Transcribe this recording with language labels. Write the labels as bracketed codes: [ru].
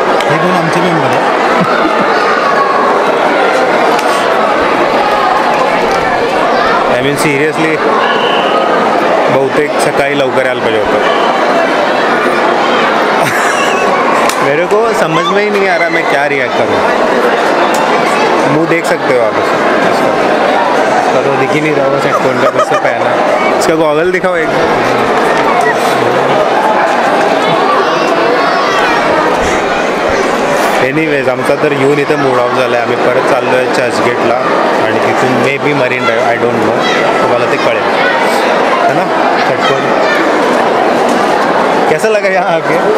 [mr] हे दोन आमचे मेंबर आहे. [en] I mean seriously [mr] बहुतेक सकाळी लवकर यायला पाहिजे होतं. [hi] मेरे को समझ में ही नहीं आ रहा मैं क्या रिएक्ट करूँ. मुँह देख सकते हो आप इसका तो दिख ही नहीं रहा. बस हेडफोन का कैसे पहना, इसका गॉगल दिखाओ एक. [mr] एनिवेज आमचा तर येऊन इथं मूड ऑफ झाला आहे. आम्ही परत चाललो आहे चर्चगेटला आणि तिथून [en] maybe [mr] marine drive, [en] I don't know, [mr] तुम्हाला ते कळेल [hi] है ना. हेडफोन कैसा लगा यहाँ आके?